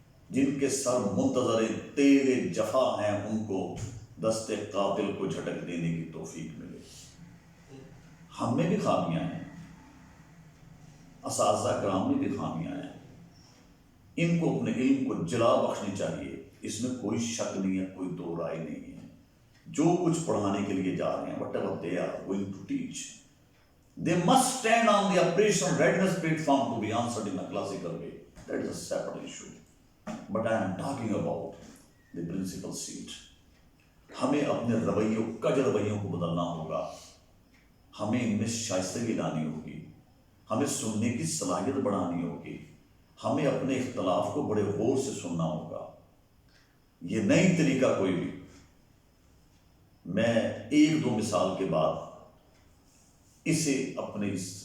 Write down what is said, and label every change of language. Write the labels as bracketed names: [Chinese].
[Urdu] جن کے سر منتظر تیغ جفا ہیں ان کو دست قاتل کو جھٹک دینے کی توفیق ملے. ہم میں بھی خامیاں ہیں، اساتذہ کرام میں بھی خامیاں ہیں، ان کو اپنے علم کو جلا بخشنی چاہیے. اس میں کوئی شک نہیں ہے، کوئی دو رائے نہیں ہے. جو کچھ پڑھانے کے لیے جا رہے ہیں [English] whatever they are going to teach, they must stand on the operational readiness platform to be answered in a classical way. That is a separate issue. But I am talking about the principal seat. [Urdu] ہمیں اپنے رویوں کج رویوں کو بدلنا ہوگا، ہمیں ان میں شائستگی لانی ہوگی، ہمیں سننے کی صلاحیت بڑھانی ہوگی، ہمیں اپنے اختلاف کو بڑے غور سے سننا ہوگا. یہ نئی طریقہ کوئی بھی، میں ایک دو مثال کے بعد اسے اپنے اس